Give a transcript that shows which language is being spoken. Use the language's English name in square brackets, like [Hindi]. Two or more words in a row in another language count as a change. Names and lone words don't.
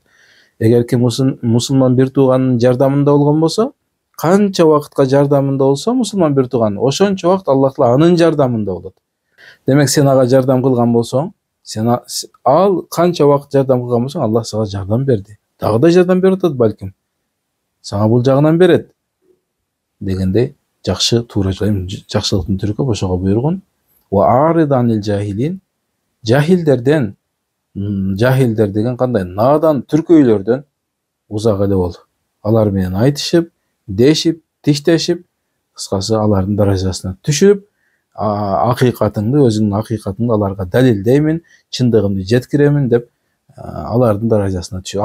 [Kyrgyz] Эгер ким мусулман бир тууганын жардамында болгон болсо, канча убакытка жардамында болсо мусулман бир тууган, ошончо убакыт Аллах Таала анын жардамында болот. Демек сен ага жардам кылган болсоң, ал канча убакыт жардам кылган болсоң, Аллах сага жардам берди. Дагы да жардам берип атат балким. Сага бул жагынан берет дегендей жакшы туура жакшылыктын түрү көп, ошого буйругун. [Arabic] وأعرض عن الجاهلين, [Kyrgyz] жахилдерден, жахилдер деген кандай? Надан түркөйлөрдөн узак эле бол. Алар менен айтышып, дешип, тиштешип, кыскасы алардын даражасына түшүп, акыйкатыңды, өзүңдүн акыйкатыңды аларга далилдеймин, чындыгымды жеткиремин деп алардын даражасына түшүп.